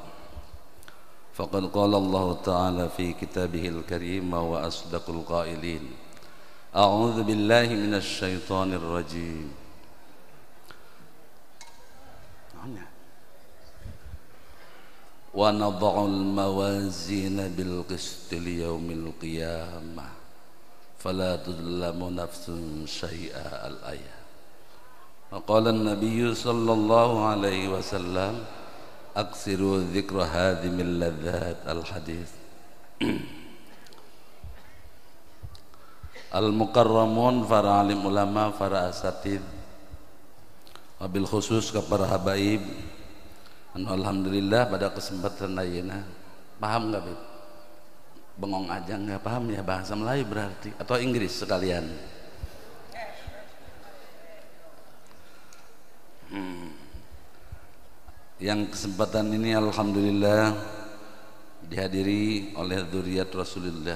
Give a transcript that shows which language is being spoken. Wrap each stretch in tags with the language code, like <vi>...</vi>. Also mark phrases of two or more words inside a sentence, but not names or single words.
<ar>فقد قال الله تعالى في كتابه الكريم وأصدق القائلين. أعوذ بالله من الشيطان الرجيم. ونضع الموازين بالقسط ليوم القيامة فلا تظلم نفس شيئا. الآية. وقال النبي صلى الله عليه وسلم أكثروا ذكر هاذم اللذات. الحديث. المكرمون,</ar> <id>para alim ulama, para asatid,</id> <ar>وبالخصوص</ar> <id>ke para habaib. Alhamdulillah pada kesempatan ayeuna paham nggak, Bib? Bengong aja nggak paham ya bahasa Melayu berarti, atau Inggris sekalian? Yang kesempatan ini alhamdulillah dihadiri oleh dzurriyyat Rasulullah.</id>